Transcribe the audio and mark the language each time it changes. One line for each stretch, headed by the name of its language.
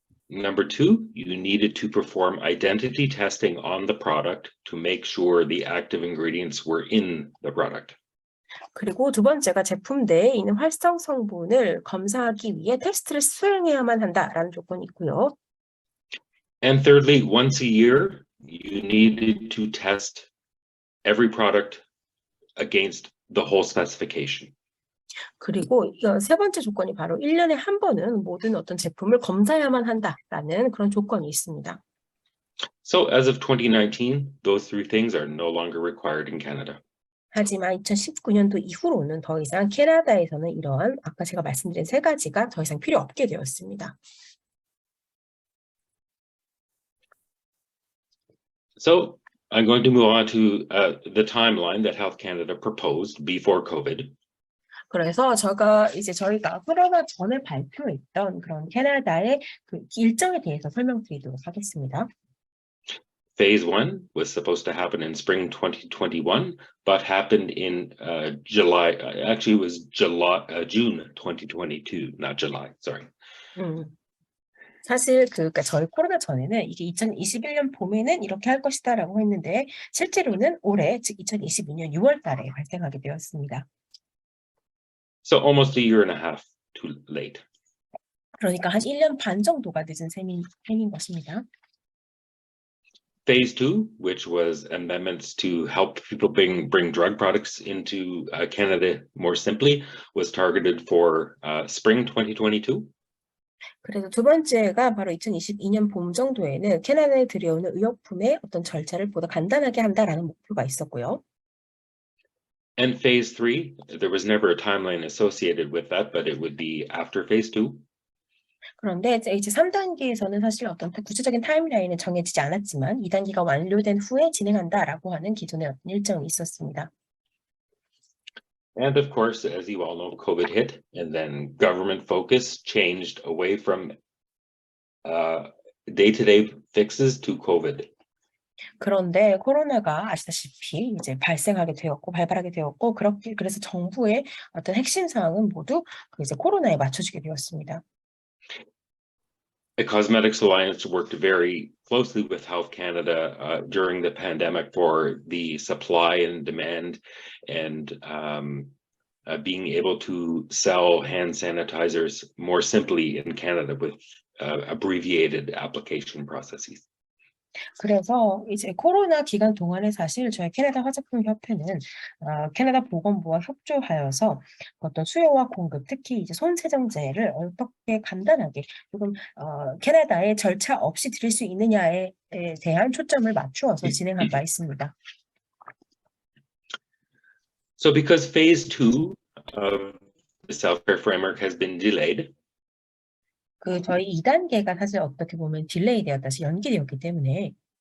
English: Number 2, you needed to perform identity testing on the product to make sure the active ingredients were in the product.
Korean: 그리고 두 번째가 제품 내에 있는 활성 성분을 검사하기 위해 테스트를 수행해야만 한다라는 조건이 있고요.
English: And thirdly, once a year, you needed to test every product against the whole specification.
Korean: 그리고 세 번째 조건이 바로 1년에 한 번은 모든 어떤 제품을 검사해야만 한다라는 그런 조건이 있습니다.
English: So as of 2019, those 3 things are no longer required in Canada.
Korean: 하지만 2019년도 이후로는 더 이상 캐나다에서는 이러한 아까 제가 말씀드린 3가지가 더 이상 필요 없게 되었습니다.
English: So I'm going to move on to the timeline that Health Canada proposed before COVID.
Korean: 그래서 저희가 코로나 전에 발표했던 그런 캐나다의 그 일정에 대해서 설명드리도록 하겠습니다.
English: Phase 1 was supposed to happen in spring 2021, but happened in July. Actually, it was June 2022, not July. Sorry.
Korean: 사실 그러니까 저희 코로나 전에는 이게 2021년 봄에는 이렇게 할 것이다라고 했는데 실제로는 올해 즉 2022년 6월 달에 발생하게 되었습니다.
English: So almost a year and a half too late.
Korean: 그러니까 한 1년 반 정도가 늦은 셈인 것입니다.
English: Phase 2, which was amendments to help people bring drug products into Canada more simply, was targeted for spring 2022.
Korean: 그래서 두 번째가 바로 2022년 봄 정도에는 캐나다에 들여오는 의약품의 어떤 절차를 보다 간단하게 한다라는 목표가 있었고요.
English: And phase 3, there was never a timeline associated with that, but it would be after phase 2.
Korean: 그런데 이제 3단계에서는 사실 어떤 구체적인 타임라인은 정해지지 않았지만 2단계가 완료된 후에 진행한다라고 하는 기존의 어떤 일정이 있었습니다.
English: And of course, as you all know, COVID hit, and then government focus changed away from day-to-day fixes to COVID.
Korean: 그런데 코로나가 아시다시피 이제 발발하게 되었고 그래서 정부의 어떤 핵심 사항은 모두 이제 코로나에 맞춰지게 되었습니다.
English: The Cosmetics Alliance worked very closely with Health Canada during the pandemic for the supply and demand and being able to sell hand sanitizers more simply in Canada with abbreviated application processes.
Korean: 그래서 이제 코로나 기간 동안에 사실 저희 캐나다 화장품협회는 캐나다 보건부와 협조하여서 어떤 수요와 공급, 특히 이제 손세정제를 어떻게 간단하게 조금 캐나다에 절차 없이 드릴 수 있느냐에 대한 초점을 맞추어서 진행한 바 있습니다.
English: So because phase 2 of the self-care framework has been delayed,
Korean: 저희 2단계가 사실 어떻게 보면 딜레이 되었다, 연기되었기 때문에